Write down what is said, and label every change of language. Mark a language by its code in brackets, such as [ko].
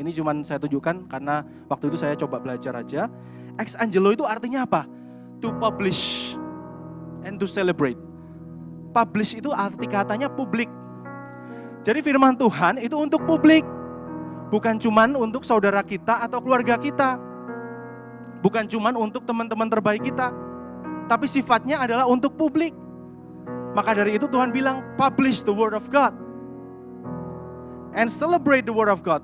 [id] Ini cuma saya tunjukkan karena waktu itu saya coba belajar aja. Ex angelo itu artinya apa? [en] To publish and to celebrate. [id] Publish itu arti katanya publik. Jadi firman Tuhan itu untuk publik. Bukan cuma untuk saudara kita atau keluarga kita. Bukan cuma untuk teman-teman terbaik kita. Tapi sifatnya adalah untuk publik. Maka dari itu Tuhan bilang [en] publish the word of God. [id] And celebrate the word of God.